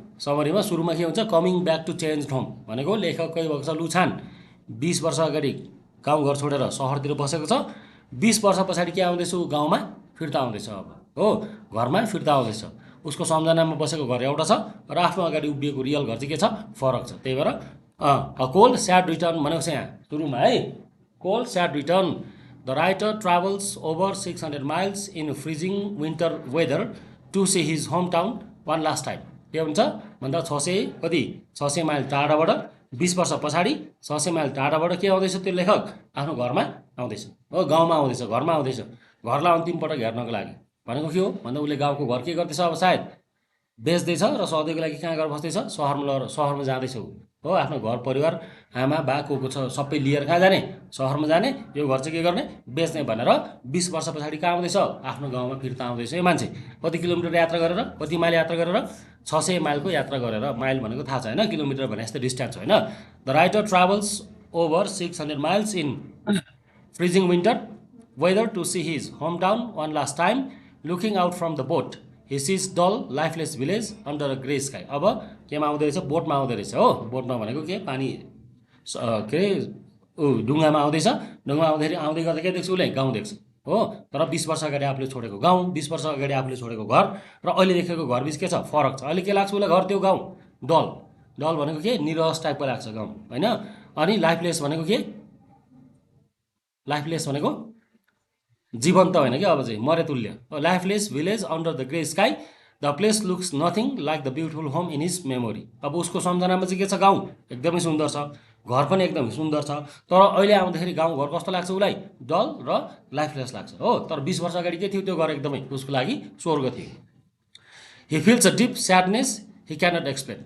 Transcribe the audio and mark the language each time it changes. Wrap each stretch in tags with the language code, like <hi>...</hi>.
<ne>समरीमा सुरुमा के हुन्छ,</ne> <en>coming back to change home</en> <ne>भनेको लेखकै भएको छ लुछान 20 वर्ष अगाडि गाउँघर छोडेर सहरतिर बसेको छ, 20 वर्ष पछाडि के आउँदैछ, गाउँमा फिर्ता आउँदैछ। अब हो घरमा फिर्ता आउँदैछ, उसको सम्झनामा बसेको घर एउटा छ र आफ्नो अगाडि उभिएको रियल घर चाहिँ के छ, फरक छ। त्यही भएर</ne> <en>cold sad return</en> <ne>भनेको छ यहाँ सुरुमा है, cold sad return.</ne> <en>The writer travels over 600 miles in freezing winter weather to see his home town one last time.</en> <ne>के हुन्छ भन्दा 600 माइल टाढाबाट 20 वर्ष पछाडि 600 माइल टाढाबाट के आउँदैछ, त्यो लेखक आफ्नो घरमा आउँदैछ, हो गाउँमा आउँदैछ, घरमा आउँदैछ, घरलाई अन्तिम पटक हेर्नको लागि। भनेको के हो भन्दा उसले गाउँको घर के गर्दैछ, अब सायद बेच्दैछ र सधैँको लागि कहाँ गएर बस्दैछ, सहरमा जाँदैछ हो, आफ्नो घर परिवार आमा बा को छ सबै लिएर कहाँ जाने, सहरमा जाने, यो घर चाहिँ के गर्ने, बेच्ने भनेर 20 वर्ष पछाडि कहाँ आउँदैछ, आफ्नो गाउँमा फिर्ता आउँदैछ यो मान्छे। कति किलोमिटर यात्रा गरेर, कति माइल यात्रा गरेर, 600 माइलको यात्रा गरेर, माइल भनेको थाहा छ होइन, किलोमिटर भने जस्तो डिस्टेन्स होइन।</ne> <en>The writer travels over 600 miles in freezing winter weather to see his home town one last time, looking out from the boat he sees dull lifeless village under a grey sky.</en> <ne>अब केमा आउँदो रहेछ, बोटमा आउँदो रहेछ हो, बोटमा भनेको के पानी के अरे ढुङ्गामा आउँदैछ, ढुङ्गामा आउँदाखेरि आउँदै गर्दा के देख्छ उसले, गाउँ देख्छ हो। तर 20 वर्ष अगाडि आफूले छोडेको गाउँ, 20 वर्ष अगाडि आफूले छोडेको घर र अहिले देखेको घरबिच के छ, फरक छ। अहिले के लाग्छ उसलाई, घर त्यो गाउँ डल, डल भनेको के, निरस टाइपको लाग्छ गाउँ होइन। अनि लाइफलेस भनेको के, लाइफलेस भनेको जीवन्त होइन कि, अब चाहिँ मरे तुल्य।</ne> <en>Lifeless village under the grey sky, the place looks nothing like the beautiful home in his memory.</en> <ne>अब उसको सम्झनामा चाहिँ के छ, गाउँ एकदमै सुन्दर छ, घर पनि एकदमै सुन्दर छ, तर अहिले आउँदाखेरि गाउँघर कस्तो लाग्छ उसलाई, डल र लाइफलेस लाग्छ हो। तर 20 वर्ष अगाडि के थियो, त्यो घर एकदमै उसको लागि स्वर्ग थियो।</ne> <en>He feels a deep sadness he cannot explain.</en>